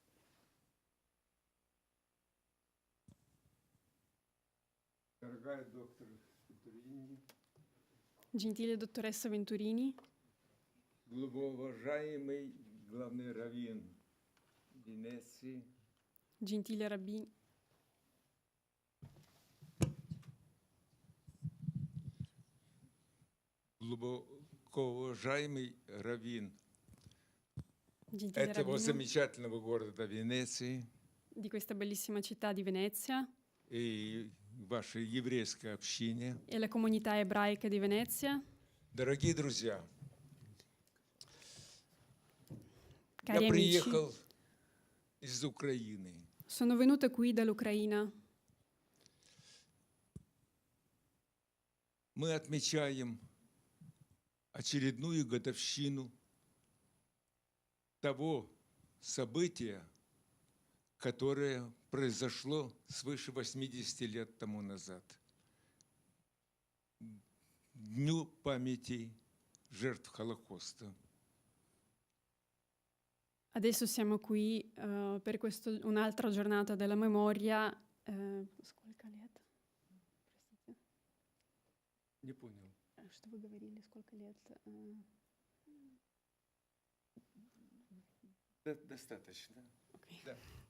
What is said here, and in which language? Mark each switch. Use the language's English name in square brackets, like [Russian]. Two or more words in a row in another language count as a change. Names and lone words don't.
[Italian] Gentile dottoressa Venturini, [Russian] Глубоуважаемый главный раввин Венеции, [Italian] gentile rabbino, [Russian] глубоко уважаемый раввин [Italian] gentile [Russian] этого [Italian] rabbino [Russian] замечательного города Венеции [Italian] di questa bellissima città di Venezia [Russian] и вашей еврейской общине. [Italian] e la comunità ebraica di Venezia. [Russian] Дорогие друзья, [Italian] Cari [Russian] я [Italian] amici, [Russian] приехал из Украины. [Italian] sono venuta qui dall'Ucraina. [Russian] Мы отмечаем очередную годовщину того события, которое произошло свыше 80 лет тому назад. Дню памяти жертв Холокоста. Adesso siamo qui per un'altra giornata della memoria. Сколько лет? Простите. Не понял. Что вы говорили? Сколько лет? Достаточно. Okay. Да.